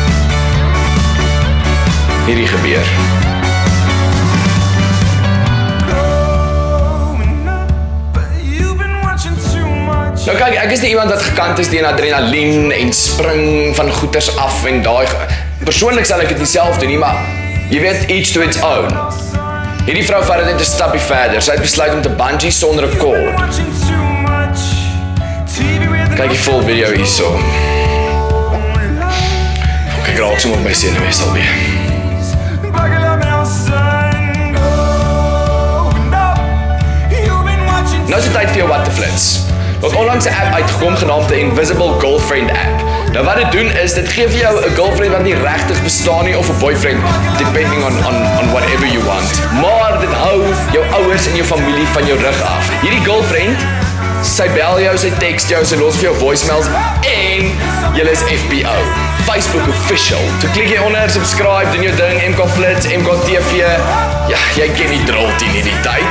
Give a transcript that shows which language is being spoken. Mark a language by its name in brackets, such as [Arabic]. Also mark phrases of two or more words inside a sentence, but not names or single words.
[Afrikaans] Hierdie gebeur. Nou kyk, ek is nie iemand wat gekant is teen adrenalien en spring van goeters af en daai. Persoonlik sal ek dit nie self doen nie, maar jy weet, [English] each to its own. [Afrikaans] Hierdie vrou vat dit net 'n stapie verder. Sy het besluit om te bungee sonder 'n cord. Kyk die [English] full video [Afrikaans] hierso. Kyk raak sommer op my senuwees alweer. Nou is dit tyd vir jou what the flits. Wat onlangs 'n app uitgekom genaamd die Invisible Girlfriend app. Nou wat dit doen is, dit gee vir jou 'n girlfriend wat nie regtig bestaan nie of 'n boyfriend, [English] depending on whatever you want. [Afrikaans] Maar dit hou jou ouers en jou familie van jou rug af. Hierdie girlfriend, sy bel jou, sy text jou, sy los vir jou voicemails en julle is FBO. [English] Facebook official. [Afrikaans] Toe klik jy onder, subscribe, doen jou ding, MK Flits, MK TV. Ja, jy ken die drill teen hierdie tyd.